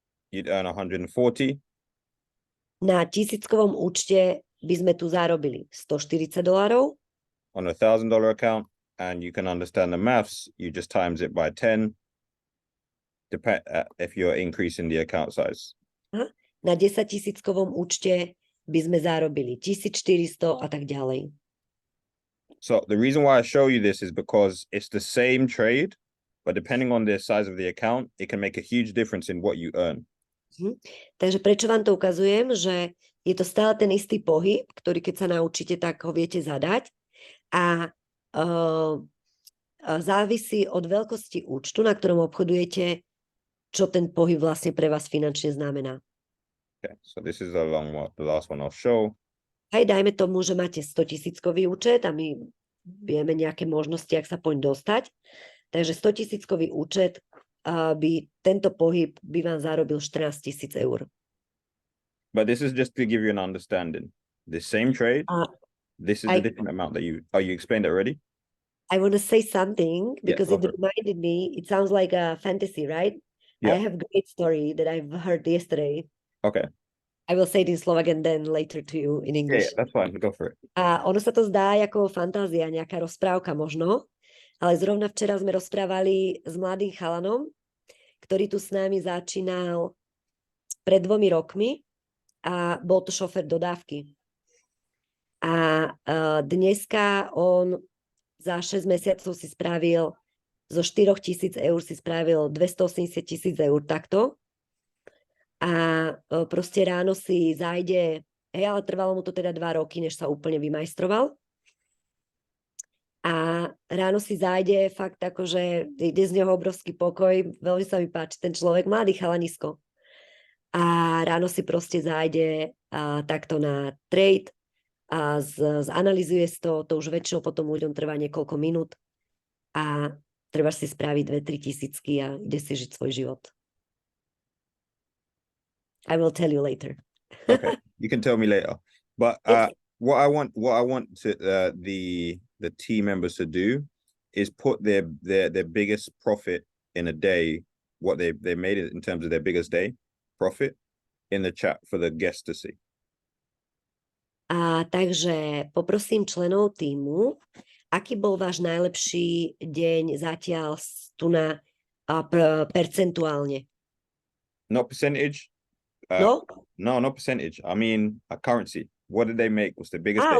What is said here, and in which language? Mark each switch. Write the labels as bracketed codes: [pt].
[en] You'd earn 140. [sk] Na tisíckovom účte by sme tu zarobili $140. [en] On a $1,000 account, and you can understand the maths, you just times it by 10, if you're increasing the account size. [sk] Na 10-tisíckovom účte by sme zarobili 1400 a tak ďalej. [en] So the reason why I show you this is because it's the same trade, but depending on the size of the account, it can make a huge difference in what you earn. [sk] Takže prečo vám to ukazujem, že je to stále ten istý pohyb, ktorý keď sa naučíte, tak ho viete zadať a závisí od veľkosti účtu, na ktorom obchodujete, čo ten pohyb vlastne pre vás finančne znamená. [en] Okay, so this is the last one I'll show. [sk] Hej, dajme tomu, že máte 100-tisíckový účet a my vieme nejaké možnosti, ak sa poň dostať. Takže 100-tisíckový účet tento pohyb by vám zarobil 14 000 eur. [en] But this is just to give you an understanding. The same trade, this is a different amount that you explained it already? I want to say something because it reminded me, it sounds like a fantasy, right? Yeah. I have a great story that I've heard yesterday. Okay. I will say it in Slovak and then later to you in English. Yeah, that's fine. Go for it. [sk] A ono sa to zdá ako fantázia, nejaká rozprávka možno, ale zrovna včera sme rozprávali s mladým chalanom, ktorý tu s nami začínal pred 2 rokmi a bol to šofér dodávky. A dneska on za 6 mesiacov si spravil zo 4 000 eur si spravil 280 000 eur takto. A proste ráno si zájde, ale trvalo mu to teda 2 roky, než sa úplne vymajstroval. A ráno si zájde fakt akože ide z neho obrovský pokoj, veľmi sa mi páči ten človek, mladý chalanisko. A ráno si proste zájde takto na trade a zanalizuje to už väčšinou potom ľuďom trvá niekoľko minút a treba si spraviť 2-3 tisícky a ide si žiť svoj život. [en] I will tell you later. Okay. You can tell me later. But It's, what I want to the team members to do is put their biggest profit in a day, what they made it in terms of their biggest day profit in the chat for the guests to see. [sk] a takže poprosím členov týmu, aký bol váš najlepší deň zatiaľ tu na percentuálne? [en] Not percentage. No? No, not percentage. I mean a currency. What did they make? What's the biggest day